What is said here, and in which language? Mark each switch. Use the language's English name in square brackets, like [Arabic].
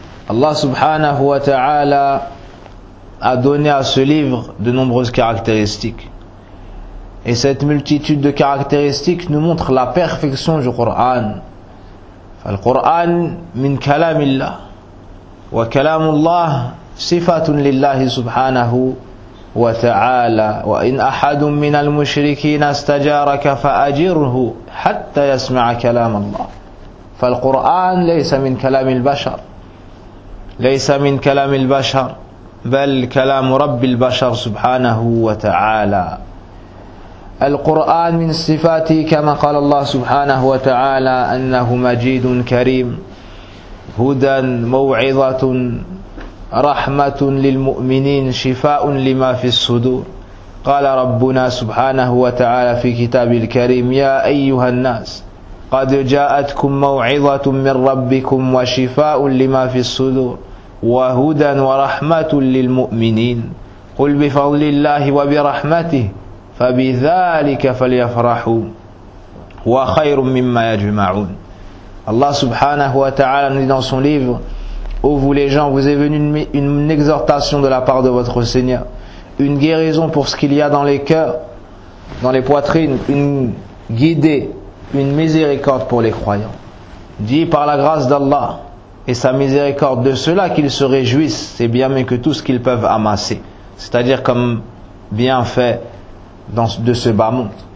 [French] Allah subhanahu wa ta'ala a donné à ce livre de nombreuses caractéristiques. Et cette multitude de caractéristiques nous montre la perfection du Coran. Le Coran [Arabic] min kalamillah. وكلام الله صفة لله سبحانه وتعالى وإن أحد من المشركين استجارك فأجره حتى يسمع كلام الله. فالقرآن ليس من كلام البشر، ليس من كلام البشر، بل كلام رب البشر سبحانه وتعالى. القرآن من صفاته كما قال الله سبحانه وتعالى أنه مجيد كريم، هدى موعظة رحمة للمؤمنين شفاء لما في الصدور. قال ربنا سبحانه وتعالى في كتاب الكريم: يا أيها الناس قد جاءتكم موعظة من ربكم وشفاء لما في الصدور وهدى ورحمة للمؤمنين قل بفضل الله وبرحمته فبذلك فليفرحوا وخير مما يجمعون. [French] Allah subhanahu wa ta'ala nous dit dans son livre: ô vous les gens, vous est venu une exhortation de la part de votre Seigneur, une guérison pour ce qu'il y a dans les cœurs, dans les poitrines, une guidée une miséricorde pour les croyants. Dit par la grâce d'Allah et sa miséricorde de cela qu'ils se réjouissent, c'est bien mieux que tout ce qu'ils peuvent amasser, c'est-à-dire comme bienfait de ce bas monde.